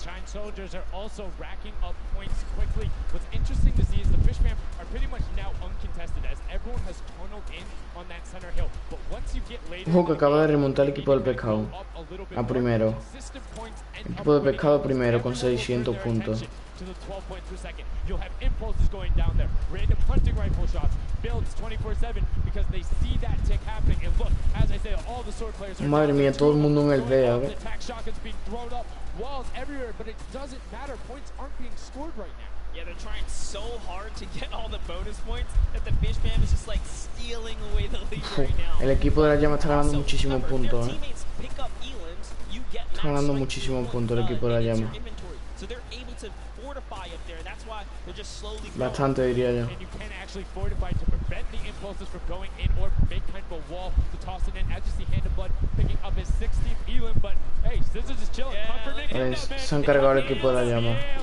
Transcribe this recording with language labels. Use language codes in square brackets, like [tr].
[en] soldiers are also racking up points quickly. What's interesting to see is the Fishman are pretty much now uncontested as everyone has tunneled in on that center hill. But once you get later, [es] Ojo que acaba de remontar el equipo del pescado a primero. El equipo del pescado primero con 600 puntos. [en] To the 12 points per second. You'll have impulses going down there. Random hunting rifle shots. Builds 24/7 because they see that tick happening. And look, as I say, all the sword players are [es] Madre mía, todo el mundo en el B, a ver. [en] attack shotguns being thrown up, walls everywhere, but it doesn't matter. Points aren't being scored right now. Yeah, they're trying so hard to get all the bonus points that the Fish Fam is just like stealing away the lead right now. [es] El equipo de la llama está ganando muchísimos puntos, [en] Pick up Elands, you get [es] Está ganando muchísimos puntos el equipo de la llama. [en] so they're able to fortify up there. That's why they're just slowly [es] Bastante diría yo. [en] And you can actually fortify to prevent the impulses from going in or make kind of a wall to toss it in. As you see, Hand of Blood picking up his 16th Elam, but hey, Scissors is chilling. [es] Se han cargado el equipo de la llama.